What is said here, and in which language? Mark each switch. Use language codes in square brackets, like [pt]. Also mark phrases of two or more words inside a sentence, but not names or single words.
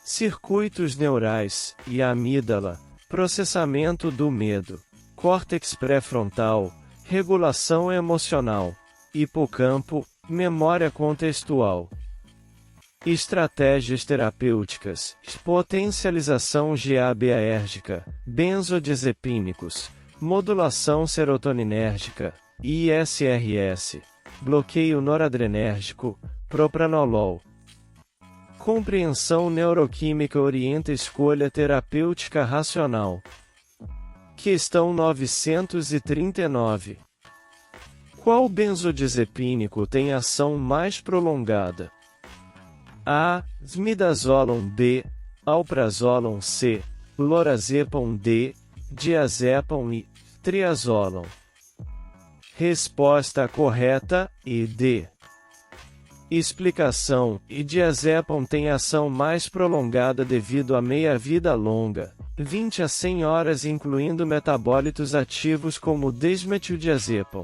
[pt] circuitos neurais e amígdala, processamento do medo, córtex pré-frontal, regulação emocional, hipocampo, memória contextual. Estratégias terapêuticas, potencialização GABAérgica, benzodiazepínicos, modulação serotoninérgica, ISRS, bloqueio noradrenérgico, propranolol. Compreensão neuroquímica orienta escolha terapêutica racional. Questão 939. Qual benzodiazepínico tem ação mais prolongada? A. Midazolam B, alprazolam C, lorazepam D, diazepam e triazolam. Resposta correta, e D. Explicação: diazepam tem ação mais prolongada devido à meia-vida longa, 20 a 100 horas, incluindo metabólitos ativos como desmetildiazepam.